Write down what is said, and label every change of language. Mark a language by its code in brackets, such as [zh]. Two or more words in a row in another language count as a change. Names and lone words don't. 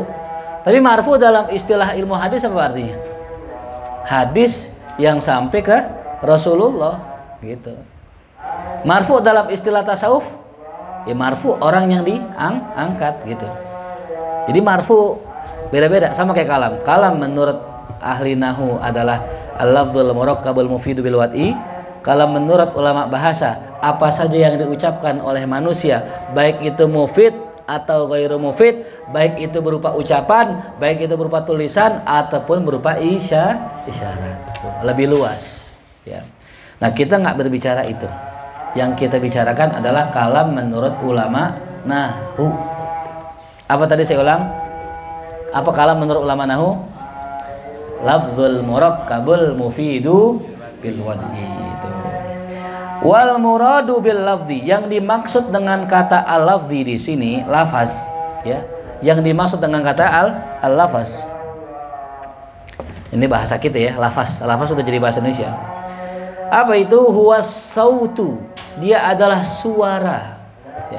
[id] Tapi marfu dalam istilah ilmu hadis apa artinya? Hadis yang sampai ke Rasulullah, gitu. Marfu dalam istilah tasawuf, ya, marfu orang yang diangkat, gitu. Jadi marfu beda-beda, sama kayak kalam. Kalam menurut ahli nahwu adalah [ar] اللفظ المركب المفيد بالوضع. [id] Kalam menurut ulama bahasa, apa saja yang diucapkan oleh manusia, baik itu mufid atau [ar] غير مفيد, [id] baik itu berupa ucapan, baik itu berupa tulisan, ataupun berupa isyarat. Lebih luas, ya. Nah, kita nggak berbicara itu. Yang kita bicarakan adalah kalam menurut ulama nahwu. Apa tadi saya ulang? Apa kalam menurut ulama nahwu? [ar] لفظ المركب المفيد بالوضع itu. والمراد باللفظ, [id] yang dimaksud dengan kata al-lafzi di sini lafaz, ya. Yang dimaksud dengan kata al-lafaz. Ini bahasa kita ya, lafaz. Lafaz sudah jadi bahasa Indonesia. Apa itu? [ar] هو الصوت, [id] dia adalah suara, ya.